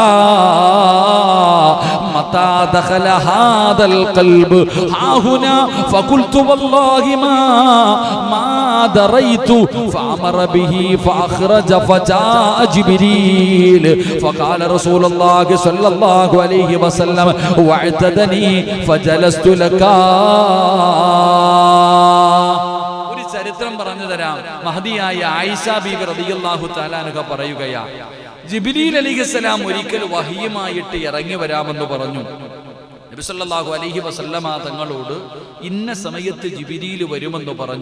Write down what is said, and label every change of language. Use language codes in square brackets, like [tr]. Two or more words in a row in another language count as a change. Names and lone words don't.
[ar] متى دخل هذا القلب ها هنا فقلت والله ما دريت فأمر به فأخرج فجاء جبريل فقال رسول الله صلى الله عليه وسلم واعتدني فجلست لك. [ml] ചരിത്രം പറഞ്ഞു തരാം. മഹദിയായ ആയിഷ ബീവി [ar] رضي الله تعالى عنها [ml] പറയുകയാ, ജിബ്രീൽ അലൈഹിസ്സലാം ഒരിക്കൽ വഹിയുമായിട്ട് ഇറങ്ങി വരാമെന്ന് പറഞ്ഞു. നബി [ar] صلى الله عليه وسلم [ml] തങ്ങളോട് ഇന്ന സമയത്ത് ജിബ്രീൽ വരുമെന്ന് പറഞ്ഞു.